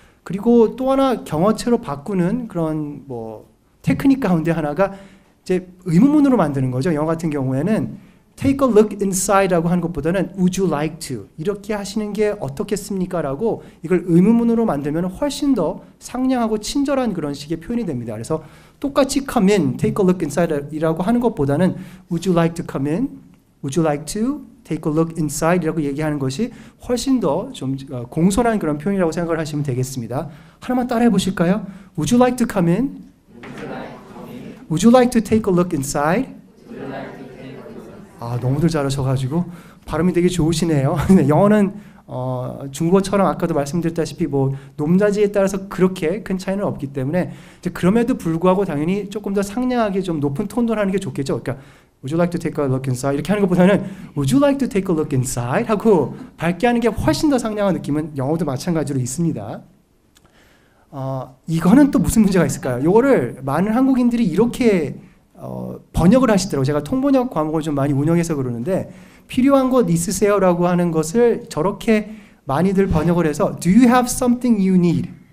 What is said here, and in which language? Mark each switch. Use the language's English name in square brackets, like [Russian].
[Korean] 그리고 또 하나 경어체로 바꾸는 그런 뭐 테크닉 가운데 하나가 이제 의문문으로 만드는 거죠. 영어 같은 경우에는 [English] take a look inside [Korean] 라고 하는 것보다는 [English] would you like to [Korean] 이렇게 하시는 게 어떻겠습니까? 라고 이걸 의문문으로 만들면 훨씬 더 상냥하고 친절한 그런 식의 표현이 됩니다. 그래서 똑같이 [English] come in, take a look inside [Korean] 이라고 하는 것보다는 [English] would you like to come in? would you like to take a look inside [Korean] 이라고 얘기하는 것이 훨씬 더 좀 공손한 그런 표현이라고 생각을 하시면 되겠습니다. 하나만 따라해 보실까요? [English] Would you like to come in? Would you like to take a look inside? [Korean] 아, 너무들 잘하셔가지고 발음이 되게 좋으시네요. 영어는 중국어처럼 아까도 말씀드렸다시피 뭐 높낮이에 따라서 그렇게 큰 차이는 없기 때문에 이제 그럼에도 불구하고 당연히 조금 더 상냥하게 좀 높은 톤으로 하는 게 좋겠죠. 그러니까 [English] Would you like to take a look inside? [Korean] 이렇게 하는 것보다는 [English] Would you like to take a look inside? [Korean] 하고 밝게 하는 게 훨씬 더 상냥한 느낌은 영어도 마찬가지로 있습니다. 이거는 또 무슨 문제가 있을까요? 이거를 많은 한국인들이 이렇게 번역을 하시더라고요. 제가 통번역 과목을 좀 많이 운영해서 그러는데 필요한 것 있으세요라고 하는 것을 저렇게 많이들 번역을 해서 [English] Do you have something you need?